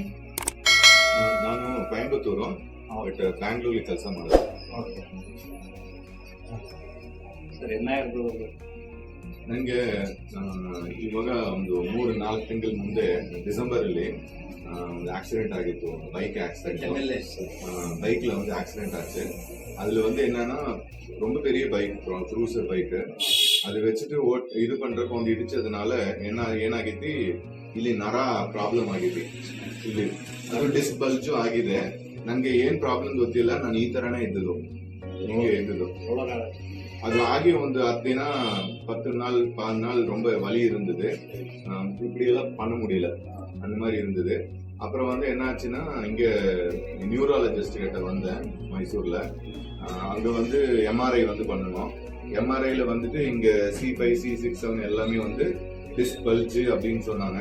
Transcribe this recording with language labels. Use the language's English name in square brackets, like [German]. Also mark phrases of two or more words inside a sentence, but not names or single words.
[Kannada] ನಾನು ಕೊಯಂಬತ್ತೂರು, ಬಟ್ ಬ್ಯಾಂಗ್ಳೂರಲ್ಲಿ ಕೆಲಸ ಮಾಡೋದು. [English] okay sir, [Kannada] ಏನಾದ್ರು ನನಗೆ ಇವಾಗ ಒಂದು 3-4 ತಿಂಗಳ ಮುಂದೆ ಡಿಸೆಂಬರಲ್ಲಿ ಒಂದು ஆக்சிடென்ட் ಆಗಿತ್ತು. [English] bike accident. [Tamil] பைக்ல வந்து ஆக்சிடென்ட் ஆச்சு. அதுல வந்து என்னன்னா ரொம்ப பெரிய பைக், [English] cruiser bike. [Tamil] அதை வச்சுட்டு இது பண்றப்ப [Kannada] ಒಂದು ಇಡಿಚದனால ಏನಾಗಿತ್ತು, ಇಲ್ಲಿ ನರ ಪ್ರಾಬ್ಲಮ್ ಆಗಿದೆ. ಇಲ್ಲಿ ಅದು [English] disc bulge [Kannada] ಆಗಿದೆ. ನನಗೆ ಏನ್ ಪ್ರಾಬ್ಲಮ್ ಗೊತ್ತಿಲ್ಲ. ನಾನು ಈ ತರನೇ ಇದ್ದದ್ದು, ಹಿಂಗೆ ಇದ್ದದ್ದು. [Tamil] அது ஆகி [Kannada] ಒಂದು 10 ದಿನ [Tamil] 10 நாள் 15 நாள் ரொம்ப வலி இருந்தது. இப்படியெல்லாம் பண்ண முடியல, அந்த மாதிரி இருந்தது. அப்புறம் வந்து என்ன ஆச்சுன்னா, இங்க நியூராலஜிஸ்ட் கிட்ட வந்தேன் மைசூர்ல. அங்க வந்து எம்ஆர்ஐ வந்து பண்ணணும். எம்ஆர்ஐல வந்துட்டு இங்க C5, C6, C7 எல்லாமே வந்து [English] disc bulge [Tamil] அப்படின்னு சொன்னாங்க.